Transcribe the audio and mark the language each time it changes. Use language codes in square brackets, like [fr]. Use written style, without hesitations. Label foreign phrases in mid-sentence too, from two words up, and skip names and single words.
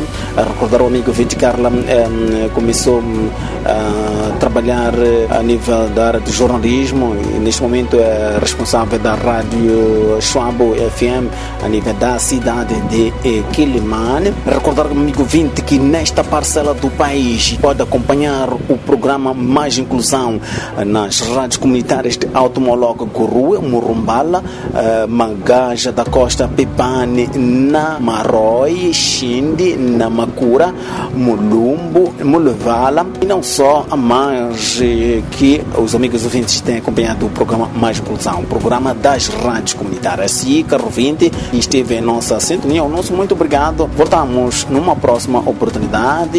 [pt] Recordar o amigo ouvinte, Carla começou a trabalhar a nível da área de jornalismo e neste momento é responsável da rádio Schwabo FM a nível da cidade de Quilimane. Recordar, amigo ouvinte, que nesta parcela do país pode acompanhar o programa Mais Inclusão nas rádios comunitárias de Automologo Gurue, Murumbala, Mangaja da Costa, Pepane, na Maroi, Xindi, na Macura, Mulumbo, Mulevala, e não só, mas que os amigos ouvintes têm acompanhado o programa Mais Inclusão, o programa das rádios comunitárias. Se caro ouvinte esteve em nossa sintonia, o nosso muito obrigado. Voltamos numa próxima oportunidade.